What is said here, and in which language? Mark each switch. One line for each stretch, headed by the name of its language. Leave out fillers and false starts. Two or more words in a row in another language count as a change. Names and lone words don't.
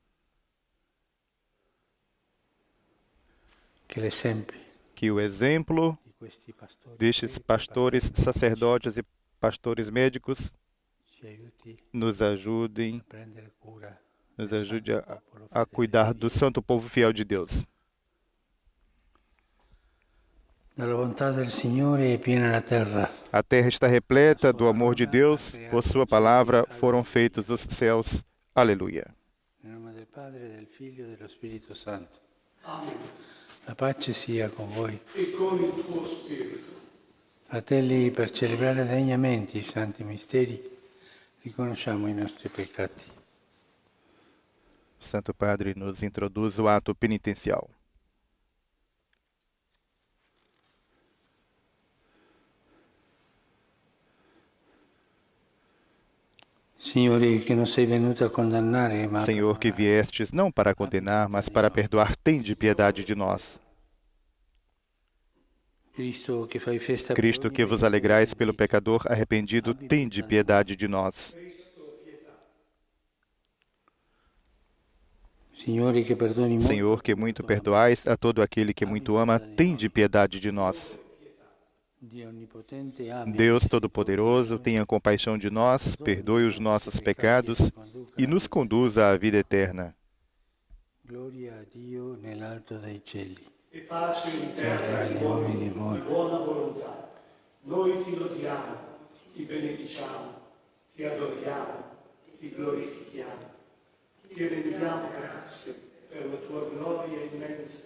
Portuguese: Que o exemplo destes pastores, sacerdotes e pastores médicos nos ajude a cuidar do santo povo fiel de Deus. A terra está repleta do amor de Deus, por sua palavra foram feitos os céus. Aleluia. Em nome
Italian: del Padre, del Figlio e dello Spirito Santo. Amen. La pace sia con voi. E con il tuo spirito. Fratelli, per celebrare degnamente i santi misteri, riconosciamo i nostri peccati.
Portuguese: Santo Padre nos introduz o ato penitencial.
Italian: Signore, che non sei venuto a condannare, ma
Portuguese: Senhor, que viestes não para condenar, mas para perdoar, tende piedade de nós. Cristo, que vos alegrais pelo pecador arrependido, tende piedade de nós. Senhor, que muito perdoais a todo aquele que muito ama, tende piedade de nós. Deus Todo-Poderoso, tenha compaixão de nós, perdoe os nossos pecados e nos conduza à vida eterna.
Italian: Gloria a Dio nell'alto dei cieli. E pace in terra agli uomini di buona volontà. Noi ti lodiamo, ti benediciamo, ti adoriamo, ti glorifichiamo. Ti rendiamo grazie per la tua gloria immensa.